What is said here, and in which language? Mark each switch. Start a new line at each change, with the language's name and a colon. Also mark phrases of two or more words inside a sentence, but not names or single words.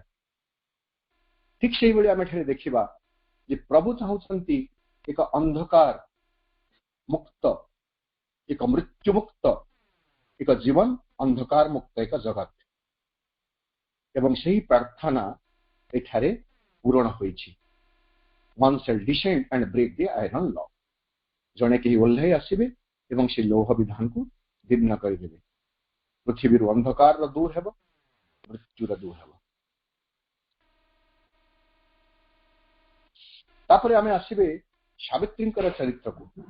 Odia: ଠିକ ସେଇଭଳି ଆମେ ଏଠାରେ ଦେଖିବା ଯେ ପ୍ରଭୁ ଚାହୁଁଛନ୍ତି ଏକ ଅନ୍ଧକାର ମୁକ୍ତ, ଏକ ମୃତ୍ୟୁ ମୁକ୍ତ ଏକ ଜୀବନ, ଅନ୍ଧକାର ମୁକ୍ତ ଏକ ଜଗତ, ଏବଂ ସେହି ପ୍ରାର୍ଥନା ଏଠାରେ ପୂରଣ ହୋଇଛି।
English: one shall descend and break the iron law।
Odia: ଜଣେ କେହି ଓହ୍ଲାଇ ଆସିବେ ଏବଂ ସେ ଲୌହ ବିଧାନକୁ ଦୀର୍ଣ୍ଣ କରିଦେବେ। ପୃଥିବୀରୁ ଅନ୍ଧକାରର ଦୂର ହେବ, ମୃତ୍ୟୁର ଦୂର ହେବ। ତାପରେ ଆମେ ଆସିବେ ସାବିତ୍ରୀଙ୍କର ଚରିତ୍ରକୁ।